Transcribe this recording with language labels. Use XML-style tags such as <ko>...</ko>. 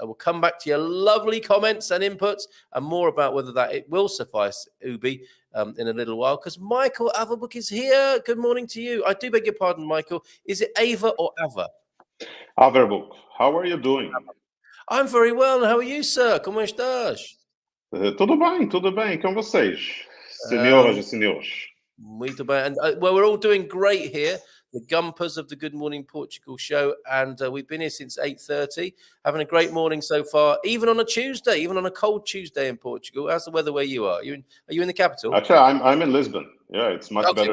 <en>I will come back to your lovely comments and inputs and more about whether that it will suffice, Ubi, in a little while, because Michael Averbook is here. Good morning to you. I do beg your pardon, Michael. Is it Ava or Ava? Averbook, how are you doing? I'm very well. How are you, sir?</en> <pt>Como estás? Tudo bem com vocês, senhoras e senhores? Muito bem.</pt> <en>And well, we're all doing great here. The Gumpers of the Good Morning Portugal show, and we've been here since 8:30, having a great morning so far, even on a Tuesday, even on a cold Tuesday in Portugal. How's the weather where you are? Are you in the capital? Actually, I'm in Lisbon. Yeah, it's much better</en>